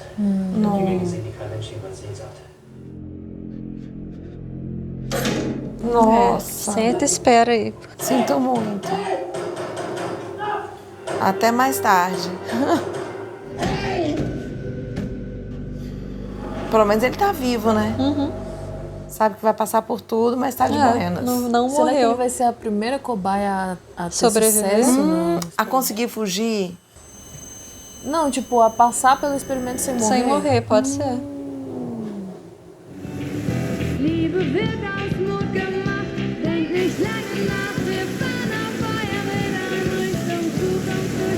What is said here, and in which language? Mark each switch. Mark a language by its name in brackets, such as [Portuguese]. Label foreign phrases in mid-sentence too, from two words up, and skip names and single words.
[German] Dinge gesehen, die kein Mensch jemals sehen sollte. [Portuguese] Nossa. Senta e espera aí. Sinto muito. Até mais tarde. Pelo menos ele tá vivo, né? Uhum. Sabe que vai passar por tudo, mas tá [Spanish] de buenas. [Portuguese] Não Será que morreu. ele vai ser a primeira cobaia a ter Sobreviver? sucesso? Não. A conseguir fugir? Não, tipo, a passar pelo experimento sem morrer. Sem morrer, pode ser. [German] Liebe wird aus Not gemacht, denk nicht lange nach, wir fahren auf Feuerrädern Richtung Zukunft.